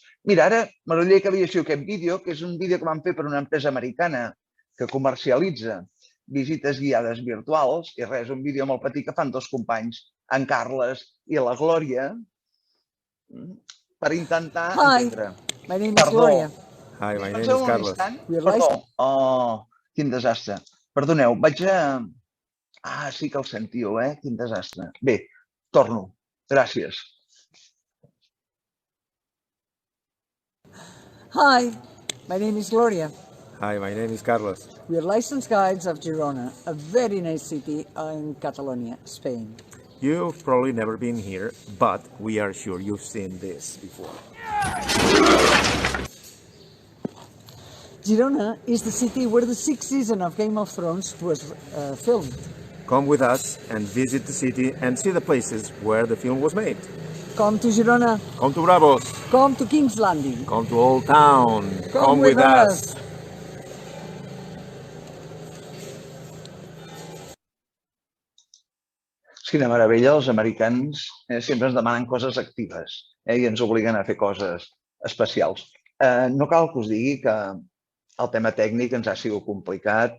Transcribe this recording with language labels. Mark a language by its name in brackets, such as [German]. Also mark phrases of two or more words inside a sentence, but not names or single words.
[Catalan] Mira, ara m'agradaria que veiéssiu aquest vídeo, que és un vídeo que vam fer per una empresa americana que comercialitza visites guiades virtuals, i res, un vídeo molt petit que fan dos companys, en Carles i la Glòria, per intentar entendre. [English] My name is Gloria. Hi, my name is Carlos. [Catalan] Perdó. Oh, quin desastre. Perdoneu, vaig a... Ah, sí que el sentiu, Quin desastre. Bé, torno. Gràcies. [English] Hi, my name is Gloria. Hi, my name is Carlos. We are licensed guides of Girona, a very nice city in Catalonia, Spain. You've probably never been here, but we are sure you've seen this before. Girona is the city where the sixth season of Game of Thrones was filmed. Come with us and visit the city and see the places where the film was made. Come to Girona. Come to Bravos. Come to King's Landing. Come to Old Town. Come with us. [Catalan] Quina meravella, els americans sempre ens demanen coses actives i ens obliguen a fer coses especials. No cal que us digui que el tema tècnic ens ha sigut complicat.